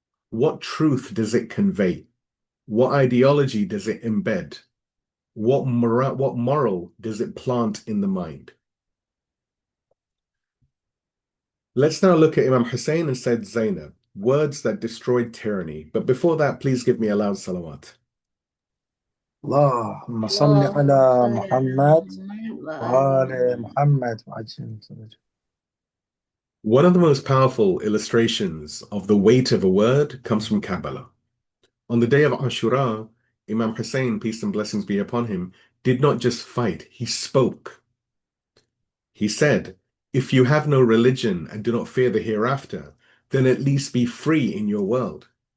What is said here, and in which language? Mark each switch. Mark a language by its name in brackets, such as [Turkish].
[English] What truth does it convey? What ideology does it embed? What moral does it plant in the mind? Let's now look at Imam Hussein and Sayyid Zainab, words that destroyed tyranny. But before that, please give me a loud salawat. [Arabic] اللهم صل على محمد وآل محمد. [English] One of the most powerful illustrations of the weight of a word comes from Karbala. On the day of Ashura, Imam Hussein, peace and blessings be upon him, did not just fight, he spoke. He said, if you have no religion and do not fear the hereafter, then at least be free in your world.